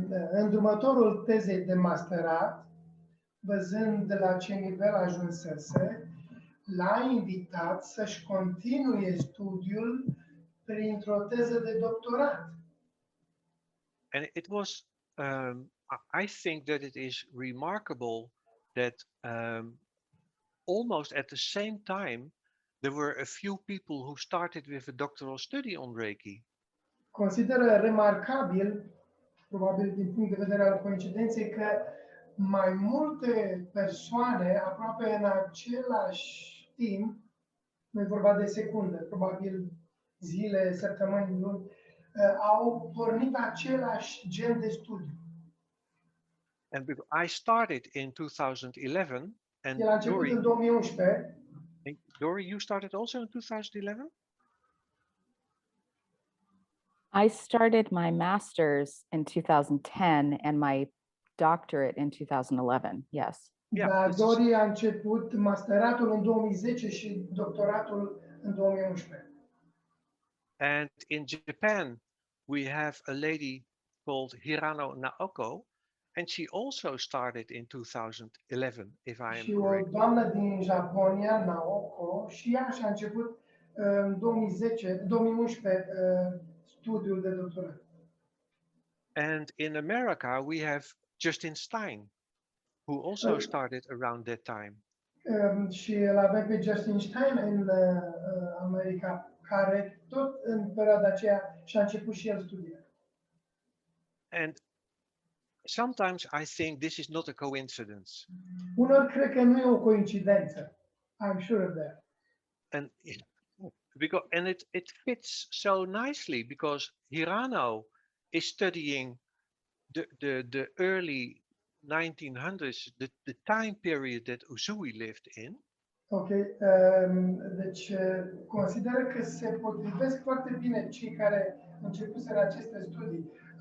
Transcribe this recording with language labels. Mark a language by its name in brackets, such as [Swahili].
[Romanian] Îndrumătorul tezei de masterat, văzând de la ce nivel ajunsese, l-a invitat să-și continue studiul printr-o teză de doctorat. [English] And it was, I think that it is remarkable that almost at the same time, there were a few people who started with a doctoral study on Reiki. [Romanian] Consideră remarcabil, probabil din punct de vedere al coincidenței, că mai multe persoane, aproape în același timp, nu e vorba de secunde, probabil zile, săptămâni, luni, au pornit același gen de studiu. [English] And I started in 2011, and [Romanian] El a început în 2011. [English] Dori, you started also in 2011? I started my master's in 2010 and my doctorate in 2011. Yes. Yeah, [Romanian] Dar Dori a început masteratul în 2010 și doctoratul în 2011. [English] And in Japan, we have a lady called Hirano Naoko, and she also started in 2011, if I am [Romanian] Și o [English] correct. [Romanian] doamnă din Japonia, Naoko, și ea și-a început în 2011 studiul de doctorat. [English] And in America, we have Justin Stein, who also started around that time. [Romanian] Și îl avem pe Justin Stein în America, care tot în perioada aceea și-a început și el studiile. [English] And sometimes I think this is not a coincidence. [Romanian] Unor cred că nu e o coincidență. [English] I'm sure of that. And it fits so nicely because Hirano is studying the early 1900s, the time period that Usui lived in. [Romanian] Ok, deci consider că se potrivesc foarte bine cei care începuseră aceste studii.